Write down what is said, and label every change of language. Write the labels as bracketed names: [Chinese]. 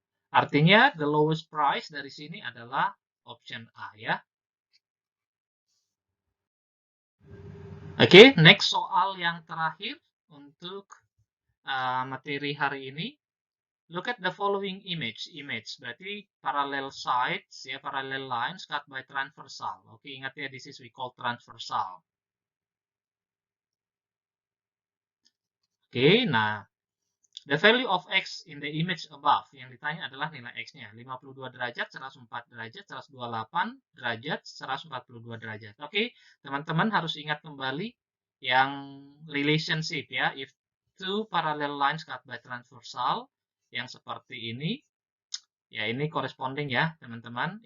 [Indonesian] Artinya [English] the lowest price [Indonesian] dari sini adalah option A ya. Oke, next soal yang terakhir untuk materi hari ini. [English] Look at the following image. Image [Indonesian] berarti [English] parallel sides ya, parallel lines cut by transversal. [Indonesian] Oke, ingat ya, [English] this is we call transversal. Oke, nah the value of X in the image above. [Indonesian] Yang ditanya adalah nilai X-nya. 52 derajat, 104 derajat, 128 derajat, 142 derajat. Oke, teman-teman harus ingat kembali yang relationship ya. [English] If two parallel lines cut by transversal, [Indonesian] yang seperti ini, ya ini [English] corresponding [Indonesian] ya teman-teman.